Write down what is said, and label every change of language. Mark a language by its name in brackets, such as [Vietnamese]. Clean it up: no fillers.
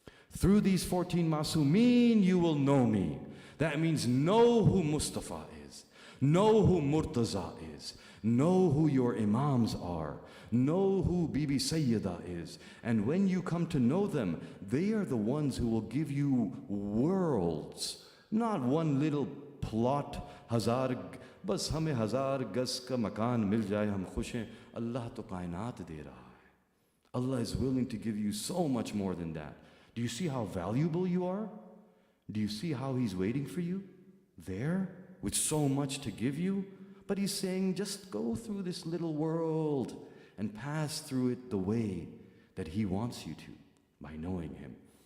[English] Through these 14 Masumeen, you will know me. That means know who Mustafa is. Know who Murtaza is. Know who your Imams are. Know who Bibi Sayyida is. And when you come to know them, they are the ones who will give you worlds. Not one little plot, [Hindi] बस हमें 1000 गज का मकान मिल जाए हम खुश हैं अल्लाह तो कायनात दे रहा है. [English] Allah is willing to give you so much more than that. Do you see how valuable you are? Do you see how He's waiting for you there with so much to give you? But He's saying just go through this little world and pass through it the way that He wants you to by knowing Him.